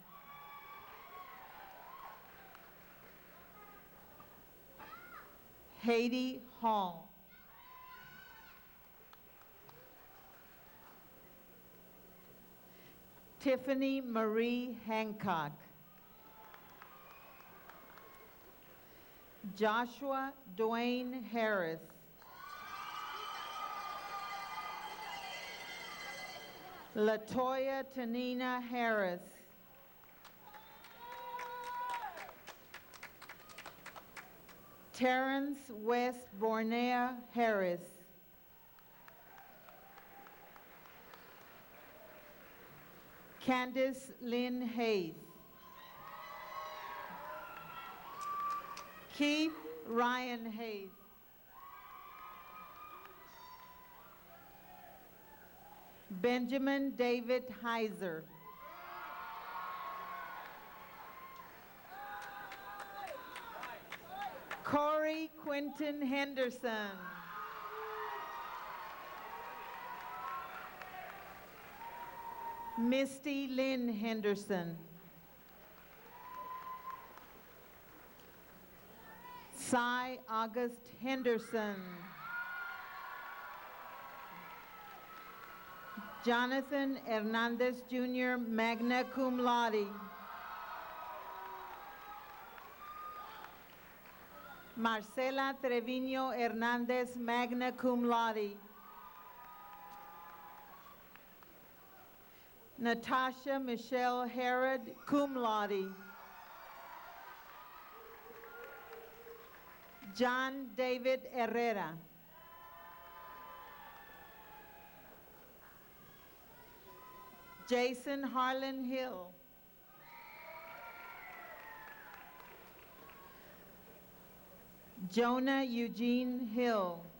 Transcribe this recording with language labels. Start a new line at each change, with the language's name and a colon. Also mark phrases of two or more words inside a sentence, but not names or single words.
English: Haiti Hall. Tiffany Marie Hancock. Joshua Dwayne Harris. Latoya Tanina Harris. Terrence West Bornea Harris. Candace Lynn Hayes. Keith Ryan Hayes. Benjamin David Heiser. Corey Quinton Henderson. Misty Lynn Henderson. Cy August Henderson. Jonathan Hernandez Jr.,
Latin: magna cum laude.
English: Marcela Trevino Hernandez,
Latin: magna cum laude.
English: Natasha Michelle Herod,
Latin: cum laude.
English: John David Herrera. Jason Harlan Hill. Jonah Eugene Hill.